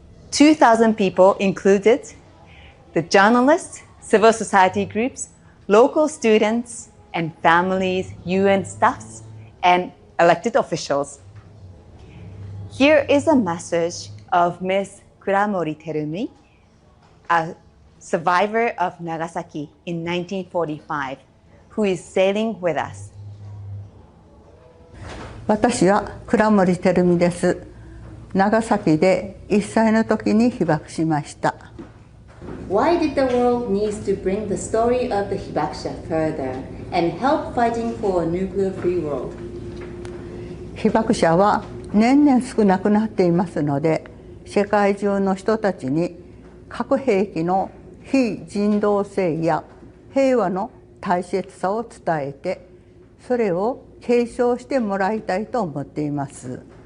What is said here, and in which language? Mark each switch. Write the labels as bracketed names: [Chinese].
[English] 2,000 people included the journalists, civil society groups, local students and families, UN staffs, and elected officials. Here is a message of Ms. Kuramori Terumi, a survivor of Nagasaki in 1945, who is sailing with us. [Japanese] 私は倉森照美です。長崎で1歳の時に被爆しました。 [English] Why did the world need to bring the story of the Hibakusha further and help fighting for a nuclear-free world? [Japanese] 被爆者は年々少なくなっていますので、世界中の人たちに核兵器の非人道性や平和の大切さを伝えて、それを継承してもらいたいと思っています。